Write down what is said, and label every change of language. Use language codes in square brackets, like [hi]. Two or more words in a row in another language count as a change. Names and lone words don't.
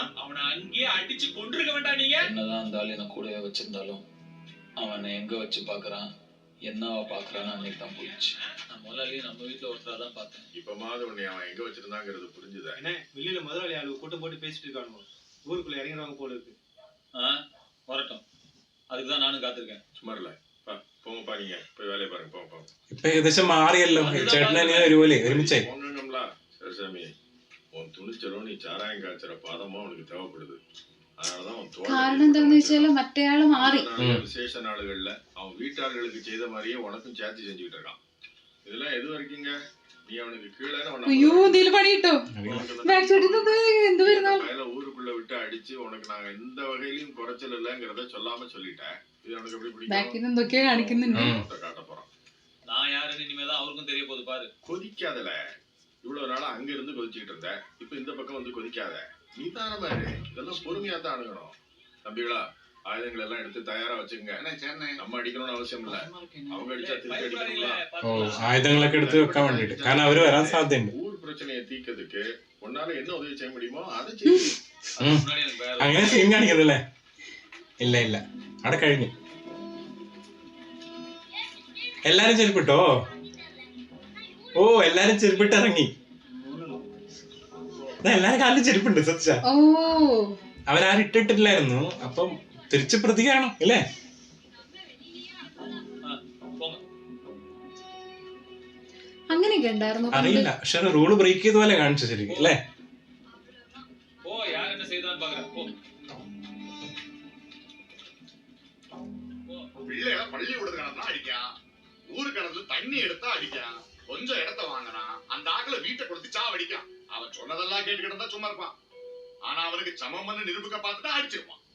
[ta] அவனை அங்கேயே அடிச்சு கொன்றுக்க வேண்டாம் நீங்க. என்னதான் இருந்தாலும் என்ன கூடவே வச்சிருந்தாலும் அவனை எங்க வச்சு பாக்குறான், என்னவா பாக்குறான்னு அன்னைக்கு தான் போயிடுச்சு. நான் முதலாளியே நம்ம வீட்டுல ஒருத்தரா தான் பார்த்தேன். இப்ப மாதிரி உன்னை அவன் எங்க வச்சிருந்தாங்கிறது புரிஞ்சுதா? என்ன வெளியில முதலாளி ஆளு கூட்டம் போட்டு பேசிட்டு இருக்கானுங்க. ஊருக்குள்ள இறங்குறவங்க போல இருக்கு. வரட்டும், அதுக்குதான் நானும் காத்திருக்கேன். சும்மா இல்ல போங்கப்பா, நீங்க போய் வேலையை பாருங்க. போங்க. [ml] ഇപ്പൊ ഏകദേശം മാറിയല്ലോ. ചേട്ടനെ ഒരുപോലെ ഒരുമിച്ചായി. [ta] ஒண்ணுங்களா சரி சாமி, உன் துணிச்சலும் நீ சாராயம் காய்ச்சற பாதமா உனக்கு தேவைப்படுது. அதனாலதான் உன் [ml] കാരണം എന്താന്ന് വെച്ചാല് മറ്റേ ആള് മാറി. [ta] விசேஷ நாளுகள்ல அவன் வீட்டார்களுக்கு செய்த மாதிரியே உனக்கும் சேர்த்து செஞ்சுக்கிட்டு இருக்கான். இதெல்லாம் எது வரைக்குங்க? நீ அவனுக்கு கீழே [ml] അയ്യോ എന്തെങ്കിലും പണി കിട്ടോ? ബാക്ക് ചോട്ടിന്നത് എന്ത് വരുന്നാലും [ta] ஊருக்குள்ள விட்டு அடிச்சு உனக்கு நாங்க எந்த வகையிலும் குறைச்சல் இல்லைங்கிறத சொல்லாம சொல்லிட்டேன். இது அவனுக்கு எப்படி பிடிக்கும்? [ml] ബാക്കിൽ നിന്ന് എന്തൊക്കെയോ കാണിക്കുന്നുണ്ട്. [ta] காட்ட போறான். நான் யாருன்னு இனிமேதான் அவருக்கும் தெரிய போகுது பாரு. கொதிக்காதல, இவ்வளவு நாளா அங்க இருந்து கொதிச்சுக்கிட்டு இருந்த, இப்ப இந்த பக்கம் வந்து கொதிக்காத. நீதானமா இரு, இதெல்லாம் பொறுமையா தான் அணுகணும். தம்பிகளா ஆயுதங்கள் எல்லாம் எடுத்து தயாரா வச்சுங்க. நம்ம அடிக்கணும்னு அவசியம் இல்ல, அவங்க அடிச்சா திருப்பி அடிக்கணும்ல. [ml] ആയുധങ്ങളൊക്കെ എടുത്ത് വെക്കാൻ വേണ്ടിട്ട്, കാരണം അവര് വരാൻ സാധ്യതയുണ്ട്. [ta] ஊர் பிரச்சனையை தீர்க்கிறதுக்கு உன்னால என்ன உதவி செய்ய முடியுமோ அதை செய்யும். [ml] അങ്ങനെ സീൻ കാണിക്കുന്നല്ലേ? ഇല്ല അവിടെ കഴിഞ്ഞു. എല്ലാരും ചെരുപ്പിട്ടോ? ഓ എല്ലാരും ചെരുപ്പിട്ട് ഇറങ്ങി. എല്ലാരും കാലിലും ചെരുപ്പുണ്ട്. സത്യ അവരാരും ഇട്ടിട്ടില്ലായിരുന്നു. അപ്പം തിരിച്ച് പ്രതികരണം അല്ലേ? അങ്ങനെയൊക്കെ ഉണ്ടായിരുന്നു. അറിയില്ല, പക്ഷെ [en] rule break [ml] ചെയ്ത പോലെ കാണിച്ചു ശരിക്കും അല്ലേ? [ta] பிள்ளைகளை பள்ளிக்கூடத்துக்கு அனுப்பினா அடிக்கான், ஊரு கிணத்துல தண்ணி எடுத்தா அடிக்கான், கொஞ்சம் இடத்த வாங்கினா அந்த ஆக்களை வீட்டை கொடுத்து சாவடிக்கான். அவன் சொன்னதெல்லாம் கேட்டுக்கிட்டு தான் சும்மா இருப்பான். ஆனா அவனுக்கு சமம் பண்ண நிரூபிக்க பார்த்துட்டு அடிச்சிருப்பான்.